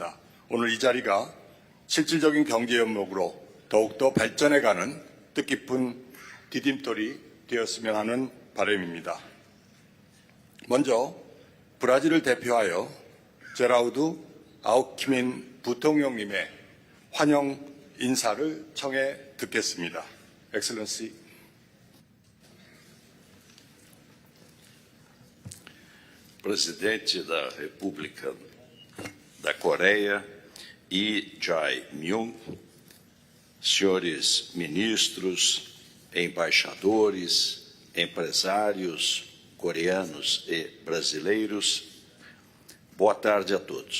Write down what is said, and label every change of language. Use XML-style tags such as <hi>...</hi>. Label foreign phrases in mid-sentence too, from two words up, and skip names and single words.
<ko>오늘 이 자리가 실질적인 경제 협력으로 더욱더 발전해가는 뜻깊은 디딤돌이 되었으면 하는 바람입니다. 먼저 브라질을 대표하여 제라우드 아우키민 부통령님의 환영 인사를 청해 듣겠습니다.</ko> <pt>Excellency. Presidente da República da Coreia, Lee Jae-myung, senhores ministros, embaixadores, empresários coreanos e brasileiros, boa tarde a todos.</pt>